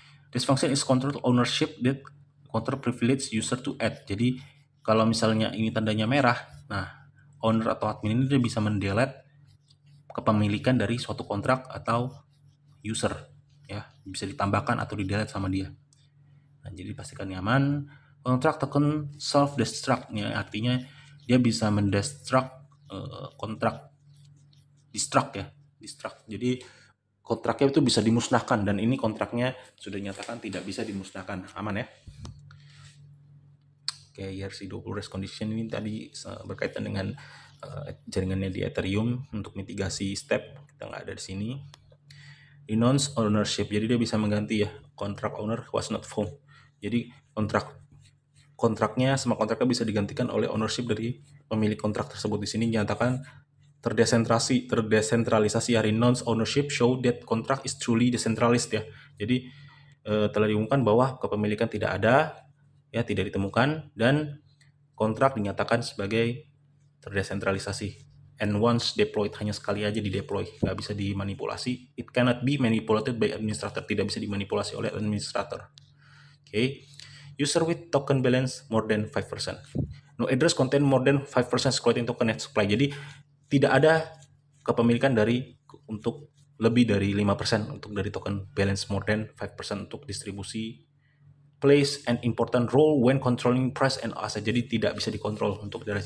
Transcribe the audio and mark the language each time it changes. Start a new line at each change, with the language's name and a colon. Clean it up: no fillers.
English: This function is control ownership that control privilege user to add.
Indonesian: Jadi kalau misalnya ini tandanya merah, nah owner atau admin ini dia bisa mendelete kepemilikan dari suatu kontrak atau user ya, bisa ditambahkan atau di-delete sama dia. Nah, jadi pastikan nyaman. Kontrak token self destruct ya, artinya dia bisa mendestruct kontrak destruct. Jadi kontraknya itu bisa dimusnahkan dan ini kontraknya sudah dinyatakan tidak bisa dimusnahkan. Aman ya. Oke, ERC20 race condition ini tadi berkaitan dengan jaringannya di Ethereum untuk mitigasi step, kita nggak ada di sini.
English: Renounce ownership,
Indonesian: jadi dia bisa mengganti ya,
English: contract owner was not found.
Indonesian: Jadi kontraknya bisa digantikan oleh ownership dari pemilik kontrak tersebut. Di sini dinyatakan terdesentralisasi ya.
English: Renounce ownership show that contract is truly decentralized ya.
Indonesian: Jadi telah diumumkan bahwa kepemilikan tidak ada ya, tidak ditemukan, dan kontrak dinyatakan sebagai terdesentralisasi.
English: And once deployed,
Indonesian: hanya sekali aja di deploy, nggak bisa dimanipulasi.
English: It cannot be manipulated by administrator,
Indonesian: tidak bisa dimanipulasi oleh administrator.
English: Okay. User with token balance more than 5%. No address contain more than 5% circulating token net supply.
Indonesian: Jadi tidak ada kepemilikan untuk lebih dari 5% untuk dari
English: token balance more than 5%
Indonesian: untuk distribusi.
English: Plays an important role when controlling price and asset.
Indonesian: Jadi tidak bisa dikontrol untuk dari